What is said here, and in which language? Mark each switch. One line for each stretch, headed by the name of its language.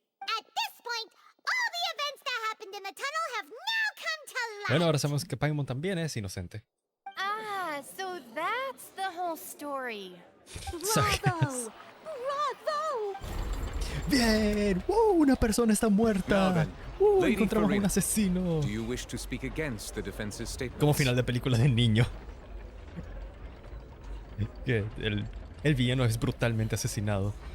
English: At this point, all the events that happened in the tunnel have now come to light.
Spanish: Bueno, ahora sabemos que Paimon también es inocente.
English: Ah, so that's the whole story. Bravo! Bravo!
Spanish: Bien, una persona está muerta. Encontramos a un asesino.
English: Do you wish to speak against the defense's statements?
Spanish: Como final de película de niño. Que el villano es brutalmente asesinado.